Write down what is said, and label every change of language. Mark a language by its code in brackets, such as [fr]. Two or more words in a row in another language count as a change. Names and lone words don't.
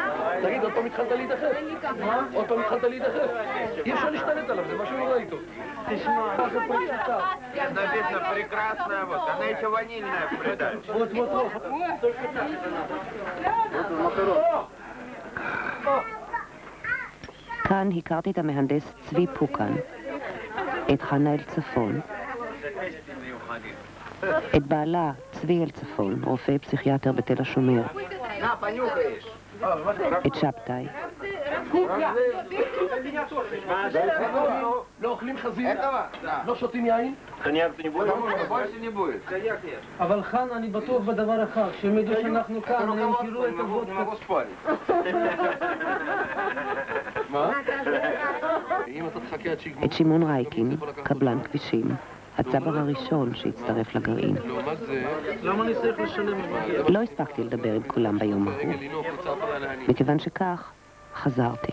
[he] תגיד, עוד פעם התחלת להידחף? עוד פעם התחלת להידחף? אי אפשר להשתלט עליו, זה משהו נורא איתו. תשמע, מה זה פה איתה? [ru] Написано прекрасная, вот, она еще ванильная придать. Вот. [he] כאן הכרתי את המהנדס צבי פוקן, את חנה אל צפון, את בעלה צבי אל צפון, רופא פסיכיאטר בתל השומר, [ru] На, понюхаешь. [he] את שבתאי, לא אוכלים חזיר, [ru] Этого? Да. [he] לא שותים יין, [ru] Потому что больше не будет. [he] אבל חן, אני בטוח בדבר אחד, שהם ידעו שאנחנו כאן, הם יראו את [ru] Не [he] הוודקה. [ru] могу спорить. [he] מה? אם אתה תחכה עד שיגמור. את שמעון רייקין, קבלן כבישים, הצבר הראשון שהצטרף לגרעין. לעומת זה, למה אני צריך לשלם את זה? לא הספקתי לדבר עם כולם ביום ההוא. מכיוון שכך, חזרתי.